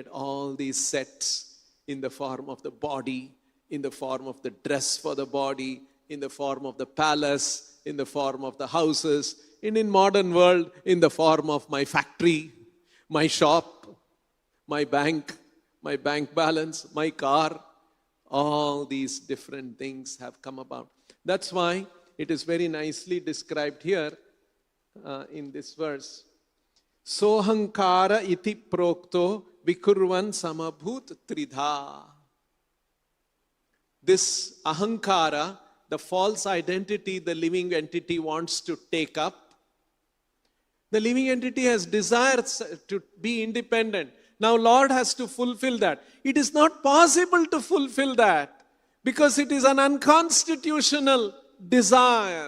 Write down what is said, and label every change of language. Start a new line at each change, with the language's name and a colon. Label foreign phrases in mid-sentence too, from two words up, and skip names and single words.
English: all these sets in the form of the body, in the form of the dress for the body, in the form of the palace, in the form of the houses, in modern world, in the form of my factory, my shop, my bank balance, my car. All these different things have come about. That's why it is very nicely described here in this verse.
Sanskrit: सोहंकार इति प्रोक्तो विकुर्वन् समभूत् त्रिधा.
English: This ahankara, the false identity the living entity wants to take up. The living entity has desires to be independent. Now Lord has to fulfill that. It is not possible to fulfill that because it is an unconstitutional desire.